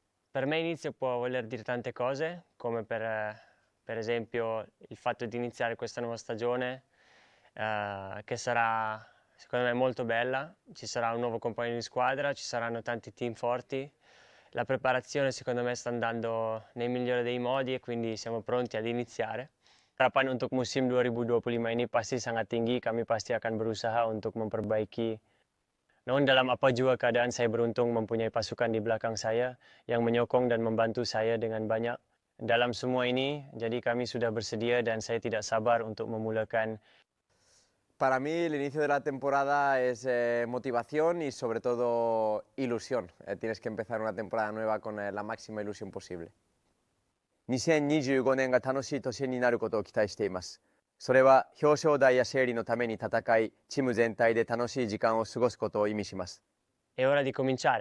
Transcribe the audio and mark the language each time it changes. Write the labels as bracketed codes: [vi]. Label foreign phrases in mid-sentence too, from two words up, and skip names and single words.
[it] Per me inizio può voler dire tante cose, come per esempio il fatto di iniziare questa nuova stagione, che sarà secondo me molto bella. Ci sarà un nuovo compagno di squadra, ci saranno tanti team forti. La preparazione secondo me sta andando nel migliore dei modi e quindi siamo pronti ad iniziare. [ms] Harapan untuk musim 2025 ini pasti sangat tinggi, kami pasti akan berusaha untuk memperbaiki. Namun dalam apa juga keadaan saya beruntung mempunyai pasukan di belakang saya yang menyokong dan membantu saya dengan banyak. Dalam semua ini, jadi kami sudah bersedia dan saya tidak sabar untuk memulakan. [es] Para mí el inicio de la temporada es motivación y sobre todo ilusión. Tienes que empezar una temporada nueva con la máxima ilusión posible. [ja] 2025 年が楽しい年になることを期待しています。それは表彰台や勝利のために戦い、チーム全体で楽しい時間を過ごすことを意味します。 [it] È ora di cominciare.